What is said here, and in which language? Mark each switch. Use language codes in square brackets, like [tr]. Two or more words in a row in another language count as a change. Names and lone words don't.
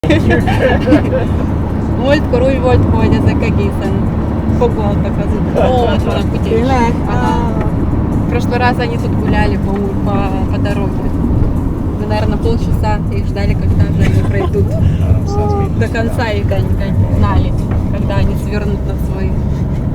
[hu] Múltkor úgy volt, hogy ezek egészen foglaltak az ott van a kutya. [ru] Ага. В прошлый раз они тут гуляли по дороге. Мы, наверное, полчаса их ждали, когда же они пройдут до конца, и они знали, когда они свернут на свой